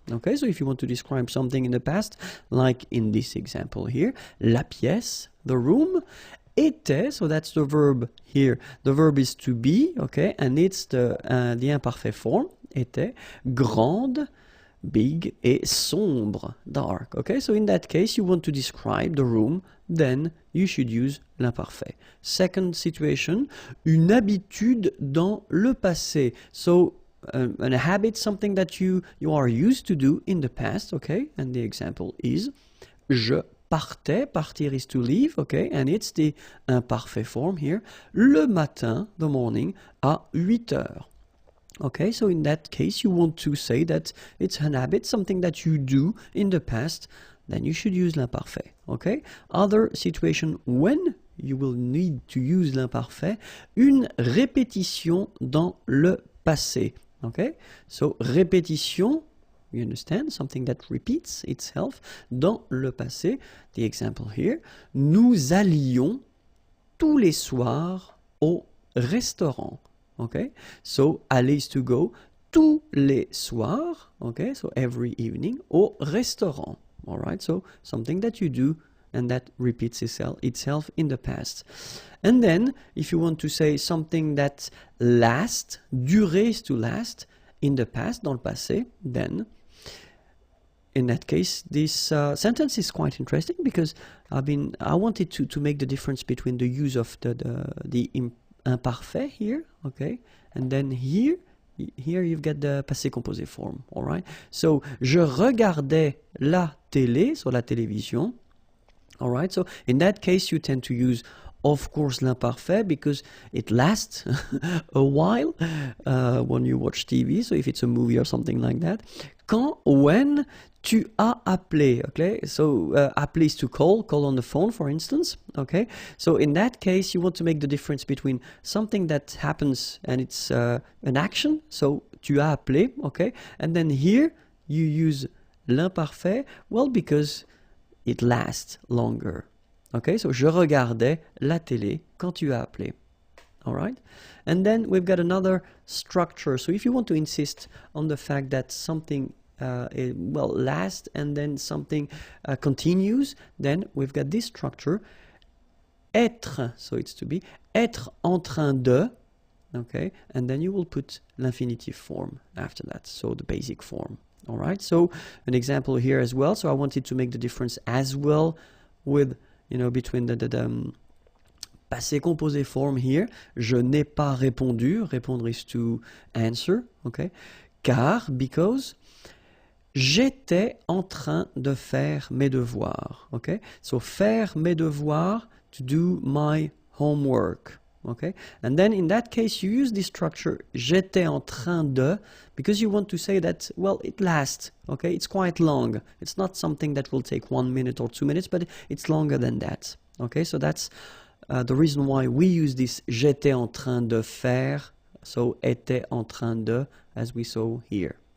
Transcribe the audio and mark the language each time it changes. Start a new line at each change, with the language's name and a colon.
English: Okay, so if you want to describe something in the past, like in this example here,
French: la pièce,
English: the room, était, so that's the verb here. The verb is to be, okay, and it's the imperfect form, était, grande, big,
French: et sombre,
English: dark. Okay, so in that case, you want to describe the room, then you should use l'imparfait. Second situation,
French: une habitude dans le passé.
English: So a habit, something that you are used to do in the past, okay? And the example is
French: je partais,
English: partir is to leave, okay? And it's the imperfect form here.
French: Le matin,
English: the morning,
French: à 8 heures.
English: Okay, so in that case, you want to say that it's an habit, something that you do in the past, then you should use l'imparfait, okay? Other situation when you will need to use l'imparfait,
French: une répétition dans le passé.
English: Okay, so répétition, you understand, something that repeats itself
French: dans le passé.
English: The example here,
French: nous allions tous les soirs au restaurant.
English: Okay, so aller is to go,
French: tous les soirs,
English: okay, so every evening,
French: au restaurant.
English: All right, so something that you do and that repeats itself in the past. And then, if you want to say something that lasts, durer is to last, in the past,
French: dans le passé,
English: then, in that case, this sentence is quite interesting because I wanted to make the difference between the use of the imparfait here, okay, and then here you've got the passé composé form, all right?
French: So, je regardais la télé, so la télévision.
English: All right, so in that case, you tend to use, of course, l'imparfait because it lasts a while when you watch TV. So if it's a movie or something like that. When
French: tu as appelé,
English: okay? So appeler is to call on the phone, for instance, okay? So in that case, you want to make the difference between something that happens and it's an action. So
French: tu as appelé,
English: okay? And then here you use l'imparfait, well, because it lasts longer.
French: Okay, so je regardais la télé quand tu as appelé.
English: All right? And then we've got another structure. So if you want to insist on the fact that something lasts and then something continues, then we've got this structure. Être, so it's to be,
French: être en train de,
English: okay? And then you will put l'infinitive form after that, so the basic form. All right, so an example here as well. So I wanted to make the difference as well with, between the passé composé form here.
French: Je n'ai pas répondu.
English: Répondre is to answer, okay?
French: Car, because, j'étais en train de faire mes devoirs, okay?
English: So
French: faire mes devoirs,
English: to do my homework. Okay, and then in that case you use this structure
French: j'étais en train de
English: because you want to say that, well, it lasts, okay, it's quite long, it's not something that will take 1 minute or 2 minutes, but it's longer than that. Okay, so that's the reason why we use this
French: j'étais en train de faire,
English: so
French: était en train de,
English: as we saw here.